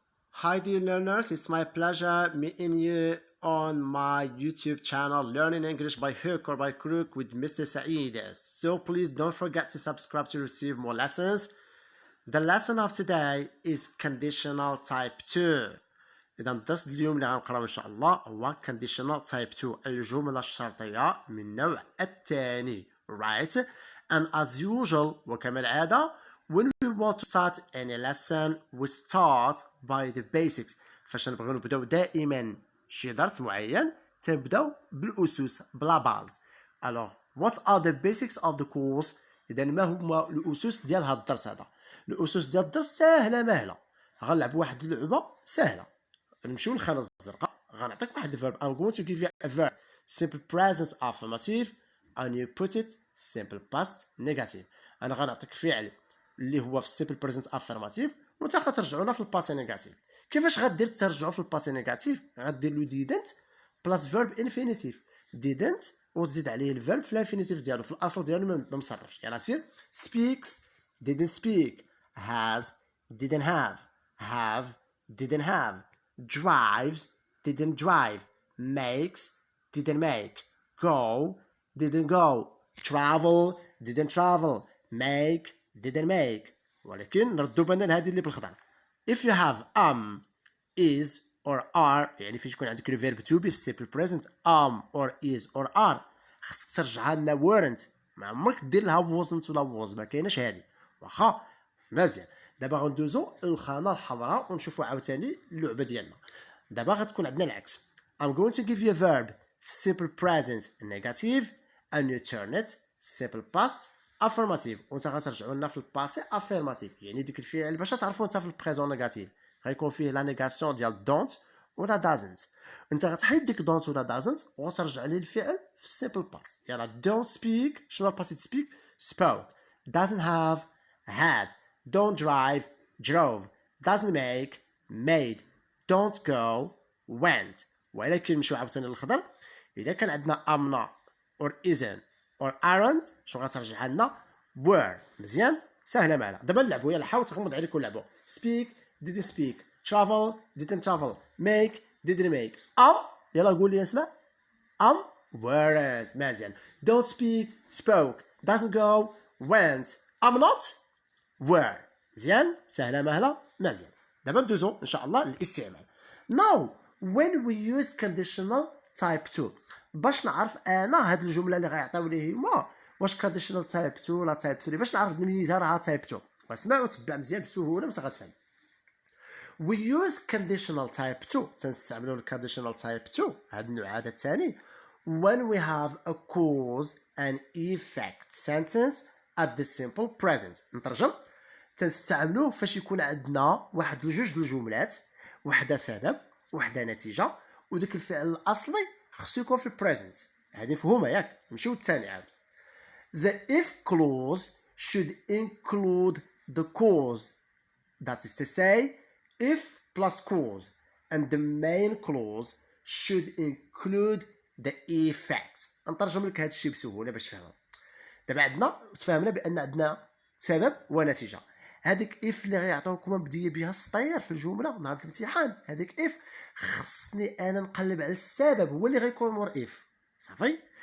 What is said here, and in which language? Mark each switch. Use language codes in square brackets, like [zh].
[en] Hi dear learners, it's my pleasure meeting you on my YouTube channel Learning English by Hook or by Crook with Mr. Essayez. So please don't forget to subscribe to receive more lessons. The lesson of today is conditional type 2. [ar] إذا الدرس اليوم اللي غنقراو إن شاء الله هو [en] conditional type 2 [ar] الجملة الشرطية من النوع الثاني. [en] Right? And as usual [ar] وكما العادة [en] when we want to start any lesson we start by the basics. [ar] فاش نبغيو نبداو دائما شي درس معين تنبداو بالأسس بلا باز. Alors [en] what are the basics of the course؟ [ar] إذا ما هما الأسس ديال هاد الدرس هذا؟ الأسس ديال الدرس ساهلة ماهلة. غنلعبوا واحد اللعبة ساهلة. نمشيو للخانة الزرقاء غنعطيك واحد الفيرب. [en] I'm going to give you a verb simple present affirmative and you put it simple past negative. [ar] أنا غنعطيك فعل اللي هو في السيمبل بريزنت افيرماتيف وانت غترجعونا في الباسي نيجاتيف. كيفاش غدير ترجعو في الباسي نيجاتيف؟ غدير له didn't بلاس فيرب انفينيتيف didn't وتزيد عليه الفيرب في الانفينيتيف ديالو في الاصل ديالو ما مصرفش. يلاه سير [en] speaks didn't speak has didn't have didn't have drives didn't drive makes didn't make go didn't go travel didn't travel make didn't make. [ar] ولكن نردو بالنا لهادي اللي بالخضر. [en] if you have is or are [ar] يعني فاش يكون عندك الفيرب [en] to be [ar] في السيمبل بريزنت [en] or is or are [ar] خصك ترجعها لنا weren't. ما عمرك دير لها wasn't ولا was، ما كايناش هادي. واخا مزيان. دابا غندوزو للخانه الحمراء ونشوفوا عاوتاني اللعبه ديالنا. دابا غتكون عندنا العكس. [en] I'm going to give you a verb simple present negative and you turn it simple past affirmative [ar] وانت غترجعوا لنا في الباسي افيرماتيف. يعني ديك الفعل باش تعرفوا انت في البريزون نيجاتيف غيكون فيه لا نيغاسيون ديال دونت ولا دازنت. انت غتحيد ديك دونت ولا دازنت وغترجع ليه الفعل في السيمبل باس. [en] يلا don't speak [ar] شنو الباسي [en] speak spoke doesn't have had don't drive drove doesn't make made don't go went. [ar] ولكن نمشيو عاوتاني للخضر. اذا كان عندنا امنا [en] or isn't or aren't [ar] شنو غترجعها لنا were. مزيان سهله معنا. دابا نلعبوا. يلا حاول تغمض عليك ونلعبوا. [en] speak didn't speak travel didn't travel make didn't make [ar] يلا قول لي اسمع [en] weren't. [ar] مزيان. [en] don't speak spoke doesn't go went I'm not were. [ar] مزيان سهله مهله مزيان. دابا ندوزو ان شاء الله للاستعمال. [en] now when we use conditional type 2 [ar] باش نعرف انا هاد الجمله اللي غيعطيو لي هما واش [en] conditional type 2 [ar] ولا [en] type 3 [ar] باش نعرف نميزها راه [en] type 2. [ar] واسمع وتبع مزيان بسهوله باش غتفهم. [en] we use conditional type 2 [ar] تنستعملوا [en] conditional type 2 [ar] هاد النوع هذا الثاني [en] when we have a cause and effect sentence at the simple present. [ar] نترجم. تنستعملوه فاش يكون عندنا واحد جوج الجملات وحده سبب وحده نتيجه وداك الفعل الاصلي خصو يكون في البريزنت. هذه مفهومه ياك؟ نمشيو للثاني عاود. [en] The if clause should include the cause. That is to say if plus cause and the main clause should include the effect. [ar] نترجم لك هذا الشيء بسهوله باش تفهموا. دابا عندنا تفهمنا بان عندنا سبب ونتيجه. هذيك اف اللي غيعطيوكم بديه بها السطير في الجمله نهار الامتحان هذيك اف خصني انا نقلب على السبب هو اللي غيكون مور اف صافي.